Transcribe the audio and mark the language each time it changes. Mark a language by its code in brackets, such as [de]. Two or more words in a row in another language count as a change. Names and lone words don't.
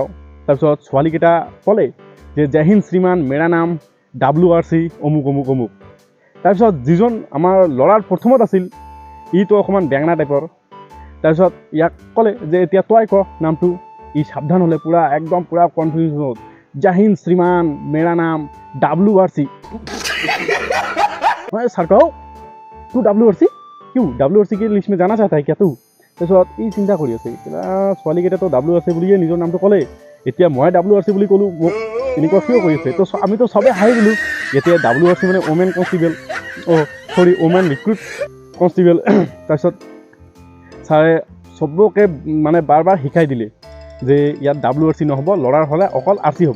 [as] তাৰপিছত ছোৱালীকেইটা ক'লে যে [hi] जय हिंद श्रीमान मेरा नाम [as] WRC অমুক অমুক অমুক। তাৰপিছত যিজন আমাৰ ল'ৰাৰ প্ৰথমত আছিল, ইটো অকণমান বেঙেনা টাইপৰ। তাৰপিছত ইয়াক ক'লে যে এতিয়া তই ক নামটো। ই সাৱধান হ'লে, একদম কনফিউজনত, [hi] जय हिंद श्रीमान मेरा नाम [as] WRC। [hi] सर कहो तू WRC क्यों? WRC के लिस्ट में जाना चाहता है क्या तू? [as] তাৰপিছত ই চিন্তা কৰি আছে, ছোৱালীকেইটাতো WRC বুলিয়ে নিজৰ নামটো ক'লে, এতিয়া মই WRC বুলি ক'লোঁ, মোক এনেকুৱা কিয় কৰি আছে? তো আমিতো চবেই হাঁহি দিলোঁ। এতিয়া WRC মানে [en] women constable, women recruit constable. [as] তাৰপিছত ছাৰে চবকে মানে বাৰ বাৰ শিকাই দিলে যে ইয়াত WRC নহ'ব, ল'ৰাৰ হ'লে অকল RC হ'ব।